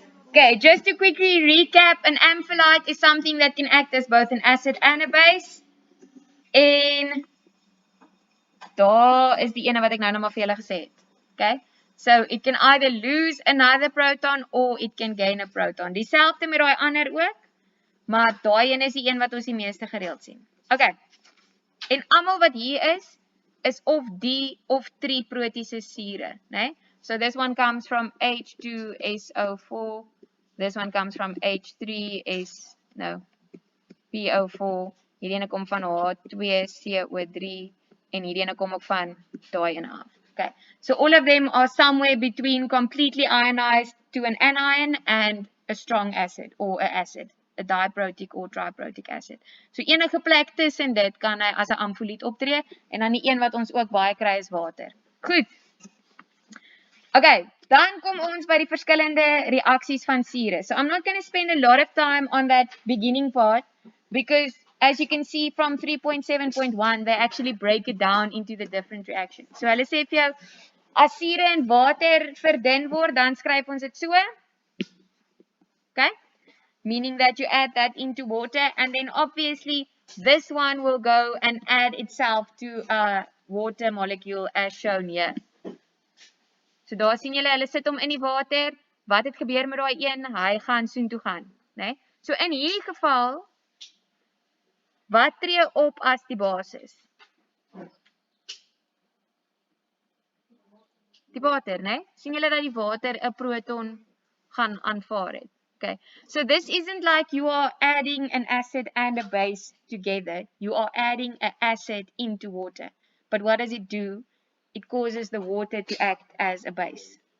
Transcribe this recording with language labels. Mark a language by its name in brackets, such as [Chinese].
[English] Okay, just to quickly recap, an amphiolite is something that can act as both an acid and a base. [Afrikaans] En daar is die ene wat ek nou nog maar vir julle gesê het. [English] Okay? So it can either lose another proton or it can gain a proton. [Afrikaans] Dieselfde met daai ander ook, maar daai een is die een wat ons die meeste gereeld sien. Okay. En almal wat hier is of die of 3 protiese sure, né? [English] So this one comes from H2SO4. This one comes from PO4. [Afrikaans] Hierdie ene kom van H2CO3 en hierdie ene kom ook van daai ene af. Okay. [English] So all of them are somewhere between completely ionized to an anion and a strong acid or an acid, a diprotic or triprotic acid. [Afrikaans] So enige plek tussen dit kan hy as 'n amfoliet optree en dan die een wat ons ook baie kry is water. Goed. Okay, dan kom ons by die verskillende reaksies van sure. [English] So I'm not going to spend a lot of time on that beginning part because as you can see from 3.7.1 they actually break it down into the different reactions. [Afrikaans] So hulle sê vir jou as sure in water verdun word, dan skryf ons dit so. Okay? [English] Meaning that you add that into water and then obviously this one will go and add itself to a water molecule as shown here. [Afrikaans] So daar sien julle, hulle sit hom in die water. Wat het gebeur met daai een? Hy gaan soontoe gaan, né? So in hierdie geval, wat tree op as die basis? Die water, né? Sien julle dat die water 'n proton gaan aanvaar het? Okay. [English] So this isn't like you are adding an acid and a base together. You are adding an acid into water. But what does it do? It causes the water to act as a base.